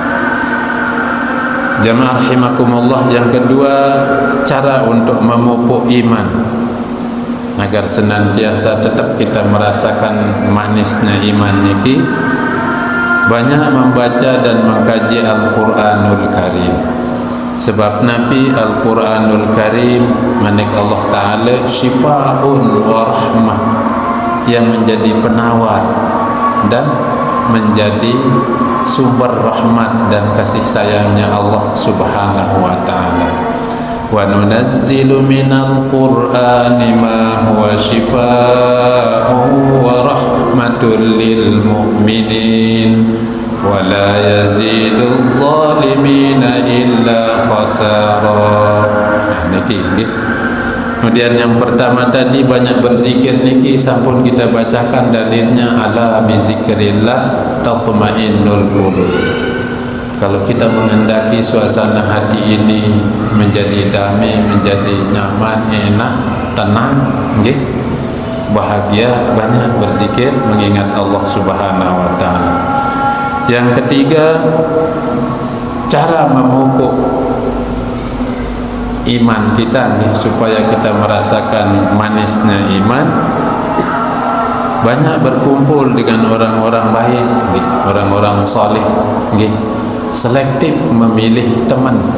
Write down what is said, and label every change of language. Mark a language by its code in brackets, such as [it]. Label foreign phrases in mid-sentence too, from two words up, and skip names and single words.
[id] Jamaah rahimakumullah, yang kedua, cara untuk memupuk iman agar senantiasa tetap kita merasakan manisnya iman niki, banyak membaca dan mengkaji Al-Quranul Karim. Sebab Nabi Al-Quranul Karim manik Allah Ta'ala [ar] شفاء ورحمة, [id] yang menjadi penawar dan menjadi sumber rahmat dan kasih sayangnya Allah Subhanahu wa Ta'ala. [ar] وننزل من القرآن ما هو شفاء ورحمة للمؤمنين ولا يزيد الظالمين إلا خسارا. [id] Niki. Kemudian yang pertama tadi, banyak berzikir niki, sampun kita bacakan dalilnya, [ar] ألا بذكر الله تطمئن القلوب. [id] Kalau kita menghendaki suasana hati ini menjadi damai, menjadi nyaman, enak, tenang, bahagia, banyak berzikir, mengingat Allah Subhanahu wa taala. Yang ketiga, cara memupuk iman kita supaya kita merasakan manisnya iman, banyak berkumpul dengan orang-orang baik, orang-orang saleh, selektif memilih teman.